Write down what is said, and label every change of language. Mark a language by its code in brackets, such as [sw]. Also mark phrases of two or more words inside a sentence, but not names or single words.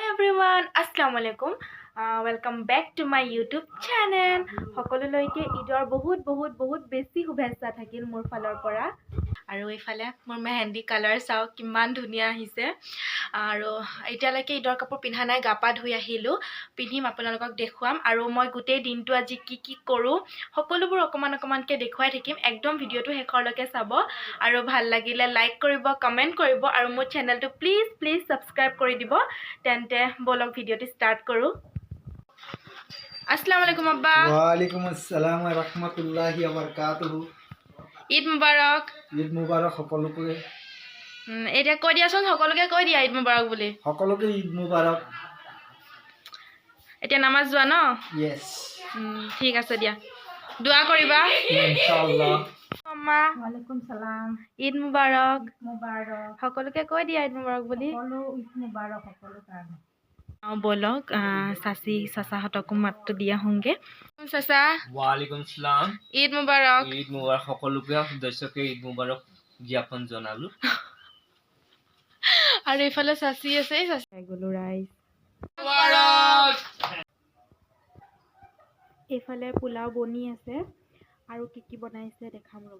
[en] everyone, Assalamualaikum. Welcome back to my YouTube channel. [as] সকলোলৈকে ঈদৰ বহুত বেছি শুভেচ্ছা থাকিল মোৰ ফালৰ পৰা। আৰু এইফালে মোৰ মেহেন্দি কালাৰ চাও কিমান ধুনিয়া আহিছে। আৰু এতিয়ালৈকে ঈদৰ কাপোৰ পিন্ধা নাই, গাপা ধুই আহিলো, পিন্ধিম আপোনালোকক দেখুৱাম। আৰু মই গোটেই দিনটো আজি কি কৰো সকলোবোৰ অকমানকে দেখুৱাই থাকিম। একদম ভিডিওটো শেষৰলৈকে চাব আৰু ভাল লাগিলে লাইক কৰিব, কমেন্ট কৰিব আৰু মোৰ চেনেলটো প্লিজ সাবস্ক্ৰাইব কৰি দিব। তেন্তে বলক ভিডিওটো স্টাৰ্ট কৰো। [ar] السلام عليكم [as] আব্বা। [ar] وعليكم السلام ورحمة الله وبركاته. عيد مبارك. عيد مبارك [as] সকলোকে। এতিয়া কৈ দিয়াচোন, সকলোকে কৈ দিয়া [ar] عيد مبارك [as] বুলি। সকলোকে [ar] عيد مبارك. [as] এতিয়া নামাজ যোৱা ন? ইয়েস। ঠিক আছে দিয়া, দোয়া কৰিবা [ar] ইনশাআল্লাহ। [as] আম্মা [ar] وعليكم سلام. عيد مبارك. [as] মুবাৰক। সকলোকে কৈ দিয়া [ar] عيد مبارك [as] বুলি। সকলো [ar] عيد مبارك [as] সকলো কাৰণে। বলক চাচাহঁতকো মাতটো দিয়া হোংগে। চাচা [ar] وعليكم سلام. عيد مبارك. عيد مبارك [as] সকলোকে সদস্যকে [ar] عيد مبارك [as] জ্ঞাপন জনালো। আৰু এইফালে চাচি আছে, চাচি গলো ৰাইজ মুবাৰক। এইফালে পোলাও বনি আছে আৰু কি বনাইছে দেখাম ৰ'ব।